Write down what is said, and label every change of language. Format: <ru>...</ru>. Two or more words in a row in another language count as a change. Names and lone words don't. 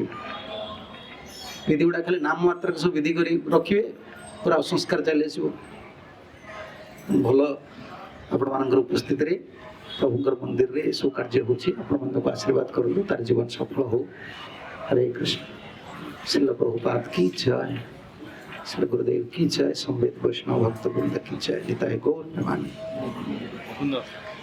<or>ବିଧି ଗୁଡ଼ା ଖାଲି ନାମ ମାତ୍ରକେ ସବୁ ବିଧି କରି ରଖିବେ, ପୁରା ଅସଂସ୍କାର ଚାଲି ଆସିବ। ଭଲ ଆପଣମାନଙ୍କର ଉପସ୍ଥିତିରେ ପ୍ରଭୁଙ୍କର ମନ୍ଦିରରେ ଏସବୁ କାର୍ଯ୍ୟ ହେଉଛି। ଆପଣମାନଙ୍କୁ ଆଶୀର୍ବାଦ କରନ୍ତୁ, ତାର ଜୀବନ ସଫଳ ହଉ।</or> <hi>ହରେ କୃଷ୍ଣ। ଶ୍ରୀଲ ପ୍ରଭୁପାଦ की जय, श्री गुरुदेव की जय, संवेद वैष्णव भक्त वृंद की जय। निताय गौर प्रेमानंद।</hi>